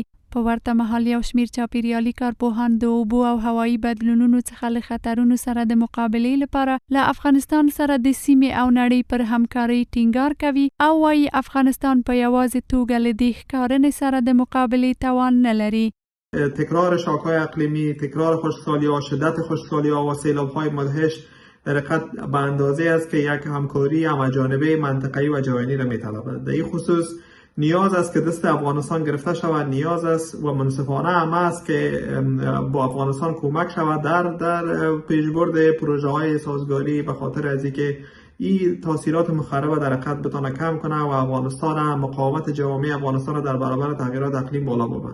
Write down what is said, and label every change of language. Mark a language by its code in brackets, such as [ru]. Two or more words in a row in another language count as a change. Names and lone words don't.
[ps] په ورته مهال یو شمیر چاپیریالي کارپوهان د اوبو او هوایي بدلونونو څخه له خطرونو سره د مقابلې لپاره له افغانستان سره د سیمې او نړۍ پر همکارۍ ټینګار کوي او وايي افغانستان په یوازې توګه له دې ښکارنې سره د مقابلې توان نه لري. [fa] تکرار شاک‌های اقلیمی، تکرار خشکسالی‌ها، شدت خشکسالی‌ها و سیلاب‌های مدهش در حقیقت به اندازه است که یک همکاری همه‌جانبه منطقه‌ای و جهانی را می‌طلبد. در این خصوص نیاز است که دست افغانستان گرفته شود، نیاز است و منصفانه هم است که با افغانستان کمک شود در پیشبرد پروژه‌های سازگاری به خاطر از اینکه این تاثیرات مخرب در حقیقت بتونه کم کنه و افغانستان مقاومت جوامع افغانستان را در برابر تغییرات اقلیم بالا ببره.